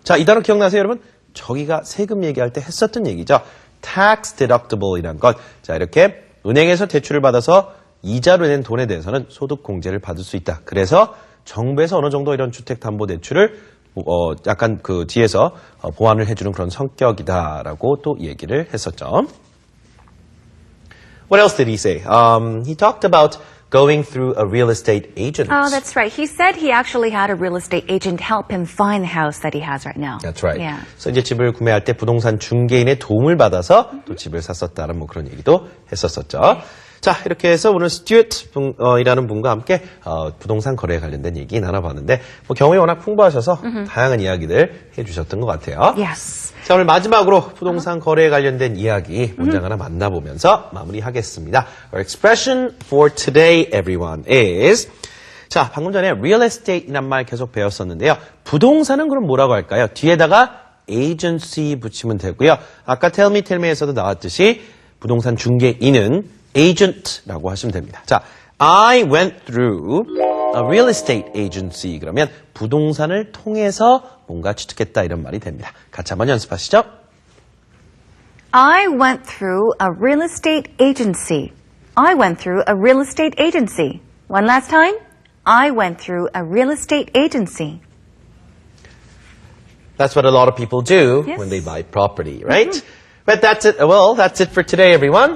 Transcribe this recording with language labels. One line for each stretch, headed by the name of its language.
Korean: 자, 이 단어 기억나세요, 여러분? 저기가 세금 얘기할 때 했었던 얘기죠.
English: tax deductible
Korean: 이란 것. 자, 이렇게 은행에서 대출을 받아서 이자로 낸 돈에 대해서는 소득공제를 받을 수 있다. 그래서 정부에서 어느 정도 이런 주택담보대출을 약간 그 뒤에서 보완을 해주는 그런 성격이다라고 또 얘기를 했었죠.
English: What else did he say? He talked about going through a real estate agent. Oh, that's right. He said he actually had a real estate agent help him find the house that he has right now. That's right. Yeah.
Korean: 그래서 이제 집을 구매할 때 부동산 중개인의 도움을 받아서 또 집을 샀었다는 뭐 그런 얘기도 했었었죠. 자, 이렇게 해서 오늘 스튜어트이라는 분과 함께 부동산 거래에 관련된 얘기 나눠봤는데 뭐 경험이 워낙 풍부하셔서 다양한 이야기들 해주셨던 것 같아요.
English: Yes.
Korean: 자, 오늘 마지막으로 부동산 거래에 관련된 이야기 문장 하나 만나보면서 마무리하겠습니다. Our expression for today, everyone, is 자, 방금 전에 real estate이란 말 계속 배웠었는데요. 부동산은 그럼 뭐라고 할까요? 뒤에다가 agency 붙이면 되고요. 아까 tell me에서도 나왔듯이 부동산 중개인은 agent라고 하시면 됩니다. 자,
English: I went through a real estate agency.
Korean: 그러면 부동산을 통해서 뭔가 취득했다 이런 말이 됩니다. 같이 한번 연습하시죠.
English: I went through a real estate agency. I went through a real estate agency. One last time. I went through a real estate agency. That's what a lot of people do Yes. when they buy property, right? But that's it. Well, that's it for today, everyone.